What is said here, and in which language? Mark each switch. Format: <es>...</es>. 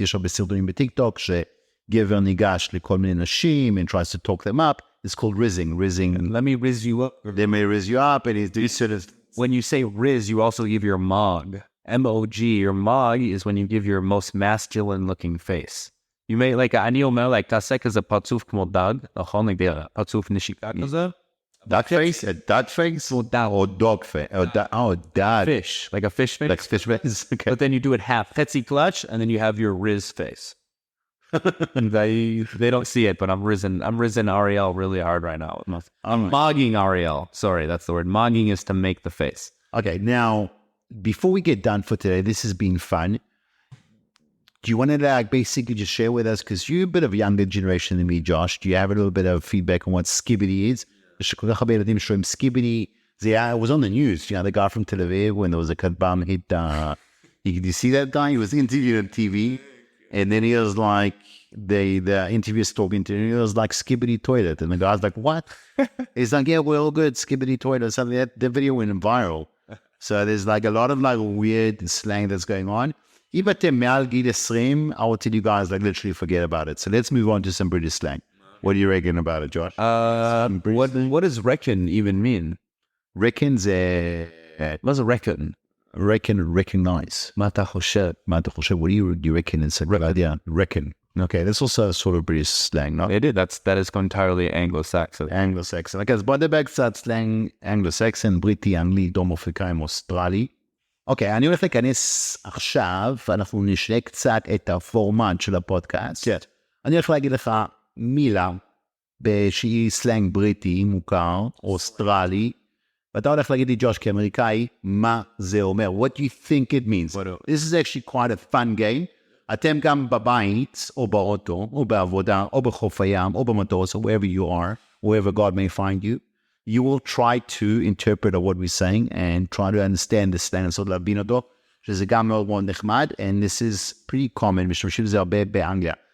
<he>יש הרבה סרטונים בטיקטוק שגבר ניגש לכל מיני נשים</he> <en>and tries to talk them up. It's called rizzing. Let me rizz you up. They may rizz you up, and it's this sort of when you say riz, you also give your mog. M-O-G. Your mog is when you give your most masculine-looking face. You may, like,</en> <he>אני אומר, like, תעשה כזה פרצוף כמו דג, נכון? like, פרצוף נשיקה כזה.</he> <en>Duck face? A duck face? Or dog face? Oh, dad. Fish. Like a fish face. Like fish face? Okay. But then you do it half. Hetzi clutch, and then you have your riz face. And they don't see it, but I'm rizzing Ariel really hard right now. Mogging Ariel. Sorry, that's the word. Mogging is to make the face. Okay, now, before we get done for today, this has been fun. Do you want to like basically just share with us, because you're a bit of a younger generation than me, Josh. Do you have a little bit of feedback on what skibbity is?</en> <he>שכל כך הרבה ילדים שרואים skibbity.</he> <en>It was on the news, you know, the guy from Tel Aviv, when there was a Kadbam hit, did you see that guy? He was interviewed on TV, and then he was like, the interviewer's talking to him, he was like, skibbity toilet. And the guy's like, what? He's like, yeah, we're all good, skibbity toilet. Something that the video went viral. So there's like a lot of like weird slang that's going on.</en> <he>אם אתם מעל גיל 20,</he> <en>I will tell you guys, like, literally forget about it. So let's move on to some British slang. What do you reckon about it, Josh? What does reckon even mean? Reckon's What's a reckon? Recognize.</en> <he>מה אתה חושב?</he> <en>What do you reckon? It's like, reckon. Okay, that's also a sort of British slang, no? It is. That is entirely Anglo-Saxon. Anglo-Saxon.</en> <he>Okay, אז בוא נדבר קצת סלנג אנגלו-סקסון, בריטי, אנגלית, דרום אפריקאים, אוסטרלי. אוקיי, אני הולך להיכנס עכשיו, אנחנו נשנה קצת את הפורמט של הפודקאסט. כן. אני הולך להגיד לך מילה שהיא סלנג בריטי מוכר, אוסטרלי, ואתה הולך להגיד לי, ג'וש, כאמריקאי, מה זה אומר?</he> <en>What do you think it means? This is actually quite a fun game.</en> <he>אתם גם בבית, או באוטו, או בעבודה, או בחוף הים, או במטוס,</he> <en>or wherever you are, wherever God may find you, you will try to interpret what we're saying and try to understand the slang,</en> <he>לנסות להבין אותו, שזה גם מאוד מאוד נחמד,</he> <en>and this is pretty common,</en> <he>משתמשים בזה הרבה באנגליה.</he>